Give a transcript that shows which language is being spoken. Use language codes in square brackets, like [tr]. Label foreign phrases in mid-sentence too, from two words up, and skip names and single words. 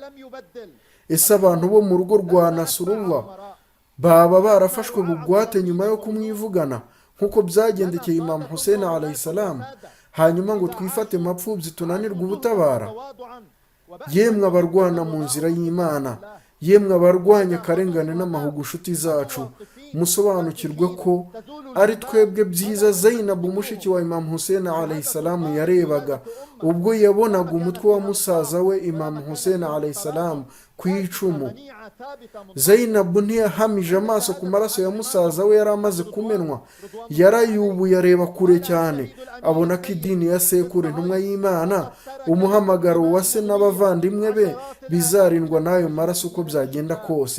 [rw] Ese abantu bo mu rugo rwa Nasrullah baba barafashwe bugwate nyuma yo kumwivugana nk'uko byagendekeye Imam Hussein [ar] عليه السلام, [rw] hanyuma ngo twifate mapfubyi tunanirwa ubutabara? Yemwe abarwana mu nzira y'Imana, yemwe abarwanya akarengane n'amahugu, nshuti zacu, musobanukirwe ko ari twebwe byiza Zainab mushiki wa Imam Hussein [ar] عليه السلام [rw] yarebaga ubwo yabonaga umutwe wa musaza we Imam Hussein [ar] عليه السلام [rw] ku icumu. Zainab ntiyahamije amaso ku maraso ya musaza we yari amaze kumenwa, yarayubuye areba kure cyane, abona ko idini ya sekuru intumwa y'Imana, umuhamagaro wa se n'abavandimwe be bizarindwa n'ayo maraso uko byagenda kose.